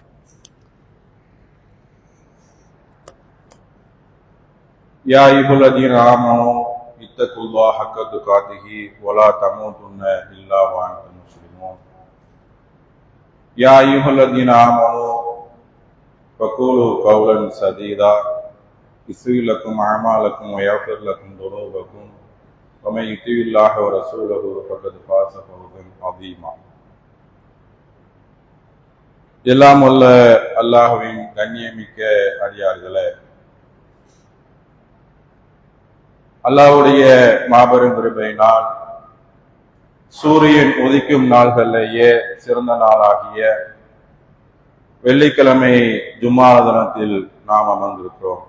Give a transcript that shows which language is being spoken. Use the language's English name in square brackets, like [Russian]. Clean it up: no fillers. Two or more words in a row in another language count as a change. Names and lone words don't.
[Arabic] يا أيها الذين آمنوا اتقوا الله حق تقاته ولا تموتن إلا وأنتم مسلمون. يا أيها الذين آمنوا فقولوا قولا سديدا يصلح لكم أعمالكم ويغفر لكم ذنوبكم ومن يطع الله ورسوله فقد فاز فوزا عظيما. [Tamil] எல்லாம் வல்ல அல்லாஹ்வின் கண்ணியமிக்க அடியார்களே, அல்லாஹ்வுடைய மாபெரும் கிருபையினால் சூரியன் உதிக்கும் நாள்களிலேயே சிறந்த நாளாகிய வெள்ளிக்கிழமை ஜும்மா தினத்தில் நாம் அமர்ந்திருக்கிறோம்.